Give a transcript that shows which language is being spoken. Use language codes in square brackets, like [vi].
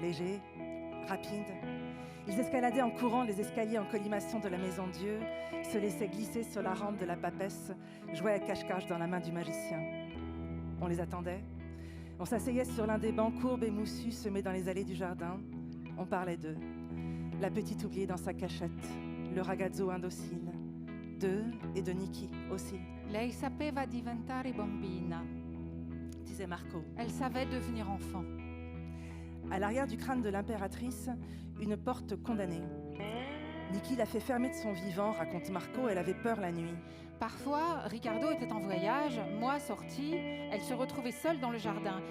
[fr] Légers, rapides, ils escaladaient en courant les escaliers en colimaçon de la maison Dieu, se laissaient glisser sur la rampe de la papesse, jouaient à cache-cache dans la main du magicien. On les attendait. On s'asseyait sur l'un des bancs courbes et moussus semés dans les allées du jardin. On parlait d'eux. La petite oubliée dans sa cachette, le ragazzo indocile. D'eux et de Niki aussi. [it] Lei sapeva diventare bambina. [fr] Disait Marco. Elle savait devenir enfant. À l'arrière du crâne de l'impératrice, une porte condamnée. Niki l'a fait fermer de son vivant, raconte Marco, elle avait peur la nuit. Parfois, Ricardo était en voyage, moi sortie, elle se retrouvait seule dans le jardin.